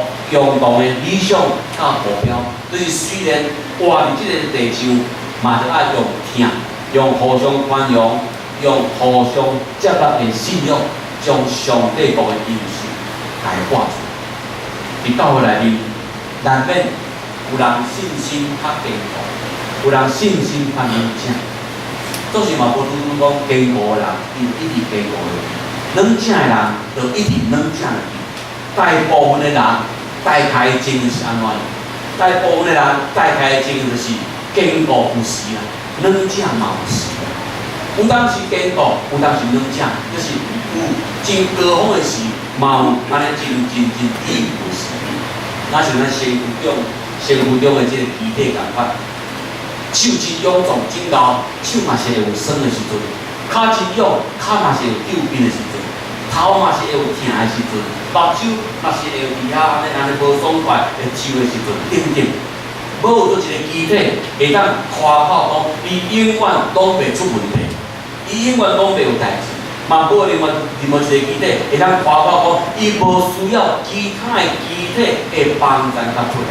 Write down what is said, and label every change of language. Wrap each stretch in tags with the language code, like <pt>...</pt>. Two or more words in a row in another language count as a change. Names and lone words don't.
<nan>共同的理想甲目标，就是虽然活伫即个地上，嘛着爱用听，用互相宽容，用互相接纳的信仰，将上帝国的应许来活出。伫教会内面，难免有人信心较坚固，有人信心较软正。做事嘛，无拄拄讲坚固的人，伊就一直坚固的；软正的人，就一直软正的。大部分的人。大概的情就是安怎？大部分的人大概的情就是坚固有时啦，软正嘛有时啦。有当时坚固，有当时软正，就是有真高峰的时，嘛有安尼真低有时。那像咱身躯中的这个肢体共款，手真勇壮真高，手嘛是会有酸的时阵；脚真勇，脚嘛是有抽筋的时阵。头嘛是会有疼的时阵，目睭嘛是会有伫遐安尼无爽快会抽的时阵，等等。无有做一个机体会当夸口讲，伊永远拢袂出问题，伊永远拢袂有代志。嘛无另外一个机体会当夸口讲，伊无需要其他的机体的帮衬甲配合。</nan>